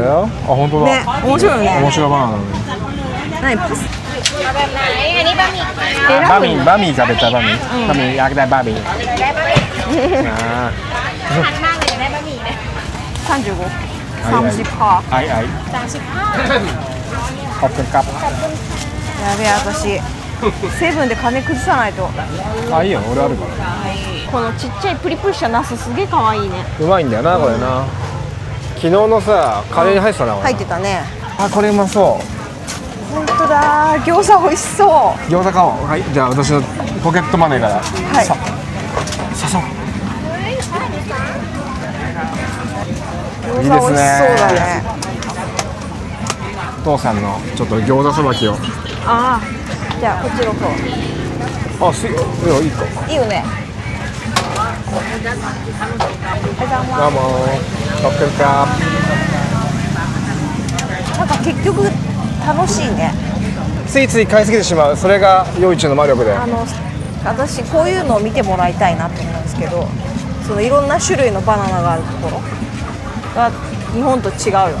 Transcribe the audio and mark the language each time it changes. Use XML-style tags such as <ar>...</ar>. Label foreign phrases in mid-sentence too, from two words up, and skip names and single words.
<ja>そうだよ。あ、本当だ。ね、面白いよね。面白いバナナだね。何パス？バミ食べたバミ。バミอยากได้バミ。あ 35、30%。あ、はいはい。</ja> <th>ขอบคุณครับ。</th> <ja>やべえ私。セブンで金崩さないと。あ、いいよ、俺あるから。このちっちゃいプリプリしたナスすげえ可愛いね。うまいんだよな、これな。昨日のさ、カレーに入ってたな。入ってたね。あ、これうまそう。本当だ、餃子美味しそう。餃子買おう。はい、じゃあ私のポケットマネーから。はい。さそう。餃子美味しそうだね。お父さんのちょっと餃子さばきを。ああ、じゃあこっちの方。あ、いいか。いいよね。どうも。</ja> <th>ขอบคุณครับ。</th> <ja>なんか結局楽しいね。ついつい買いすぎてしまう。それが夜市の魔力で。私こういうのを見てもらいたいなと思うんですけど、そのいろんな種類のバナナがあるところが日本と違うよ。</ja>